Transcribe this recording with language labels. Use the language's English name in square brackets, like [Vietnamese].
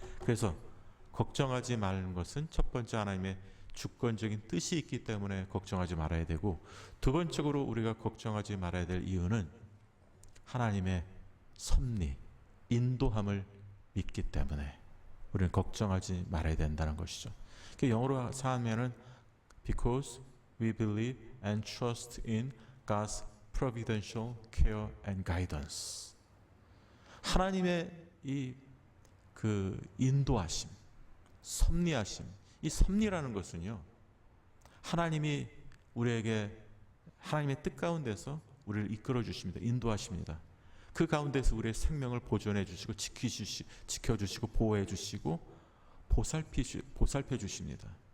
[Korean] 그래서 걱정하지 말는 것은 첫 번째, 하나님의 주권적인 뜻이 있기 때문에 걱정하지 말아야 되고, 두 번째로 우리가 걱정하지 말아야 될 이유는 하나님의 섭리, 인도함을 믿기 때문에 우리는 걱정하지 말아야 된다는 것이죠. 영어로 하면은 [English] because we believe and trust in God's providential care and guidance. [Korean] 하나님의 그 인도하심, 섭리하심, 이 섭리라는 것은요, 하나님이 우리에게 하나님의 뜻 가운데서 우리를 이끌어 주십니다. 인도하십니다. 그 가운데서 우리의 생명을 보존해 주시고 지켜주시고 보호해 주시고 보살펴 주십니다.